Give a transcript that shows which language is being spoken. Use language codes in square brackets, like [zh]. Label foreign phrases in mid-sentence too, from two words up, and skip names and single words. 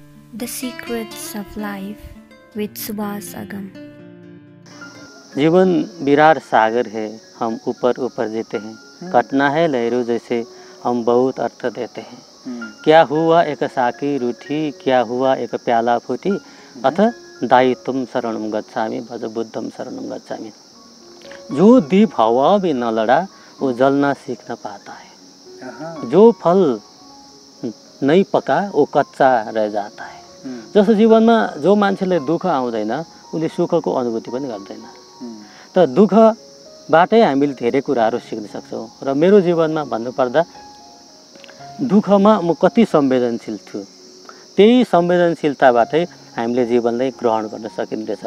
[en] The Secrets of Life with Subhas Agam. [hi] जीवन विराट सागर है, हम ऊपर ऊपर जीते हैं। कटना है लहरों जैसे, हम बहुत अर्थ देते हैं। क्या हुआ एक साकी रूठी, क्या हुआ एक प्याला फूटी, [pi] अथ दाई तुम शरणम गच्छामि, भज बुद्धम शरणम गच्छामि। [hi] जो दीप हवा भी न लड़ा, वो जलना सीख न पाता है। जो फल नहीं पका, वो कच्चा रह जाता है। [ne] जस्तो जीवनमा जो मान्छेले दुःख आउँदैन, उसले सुखको अनुभूति पनि गर्दैन। त दुःखबाटै हामीले धेरै कुराहरू सिक्न सक्छौँ। र मेरो जीवनमा भन्नुपर्दा दुःखमा म कति संवेदनशील छु, त्यही संवेदनशीलताबाटै हामीले जीवनलाई ग्रहण गर्न सकिँदैछ।